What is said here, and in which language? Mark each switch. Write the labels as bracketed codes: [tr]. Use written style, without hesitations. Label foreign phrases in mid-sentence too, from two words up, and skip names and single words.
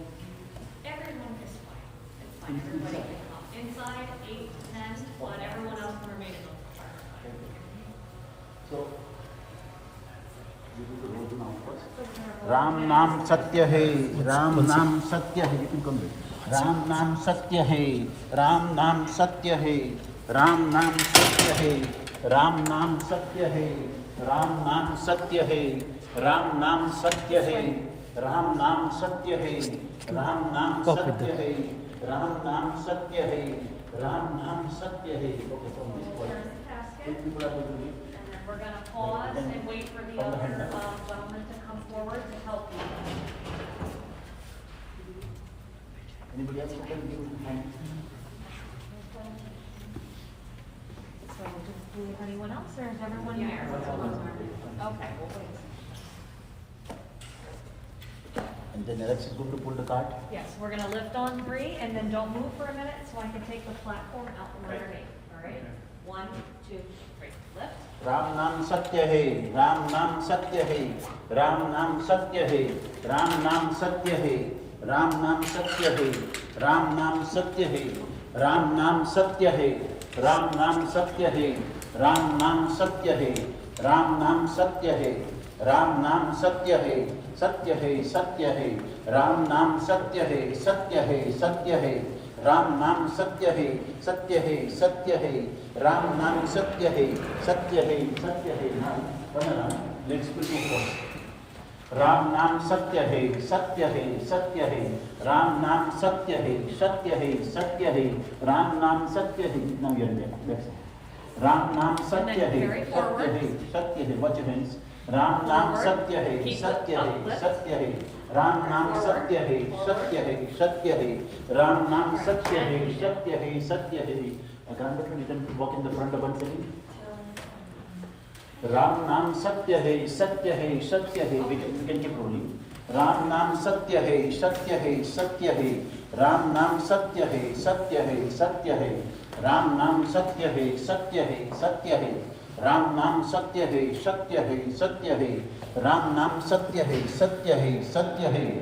[en] Everyone is fine. It's fine. Everybody can come. Inside, 8 to 10, but everyone else can remain in the fire. So, we will roll him out first. [hi] राम नाम सत्य है, राम नाम सत्य है. [en] You can come with. [hi] राम नाम सत्य है, राम नाम सत्य है, राम नाम सत्य है, राम नाम सत्य है, राम नाम सत्य है, राम नाम सत्य है, राम नाम सत्य है, राम नाम सत्य है, राम नाम सत्य है, राम नाम सत्य है. [en] Okay, from this point, There's the casket. 8 people are going to leave. And then we're gonna pause and wait for the other gentleman to come forward to help you. Anybody else who can give hand? So do we have anyone else, or is everyone here? Okay, we'll wait. And then Alex is going to pull the cart. Yes, we're gonna lift on 3, and then don't move for a minute, so I can take the platform out from underneath, all right? 1, 2, 3, lift. [hi] राम नाम सत्य है, राम नाम सत्य है, राम नाम सत्य है, राम नाम सत्य है, राम नाम सत्य है, राम नाम सत्य है, राम नाम सत्य है, राम नाम सत्य है, राम नाम सत्य है, राम नाम सत्य है, राम नाम सत्य है, सत्य है, सत्य है, राम नाम सत्य है, सत्य है, सत्य है, राम नाम सत्य है, सत्य है, सत्य है, राम नाम सत्य है, सत्य है, सत्य है. [en] Now, turn around. Let's put it forward. [hi] राम नाम सत्य है, सत्य है, सत्य है, राम नाम सत्य है, सत्य है, सत्य है, राम नाम सत्य है. [en] Now you're there. That's it. [hi] राम नाम सत्य है, सत्य है, सत्य है. [en] Watch your hands. [hi] राम नाम सत्य है, सत्य है, सत्य है. राम नाम सत्य है, सत्य है, सत्य है. राम नाम सत्य है, सत्य है, सत्य है. [en] Grandmother, you can walk in the front of 1 second. [hi] राम नाम सत्य है, सत्य है, सत्य है. [en] We can keep rolling. [hi] राम नाम सत्य है, सत्य है, सत्य है. राम नाम सत्य है, सत्य है, सत्य है. राम नाम सत्य है, सत्य है, सत्य है. राम नाम सत्य है, सत्य है, सत्य है. राम नाम सत्य है, सत्य है, सत्य है.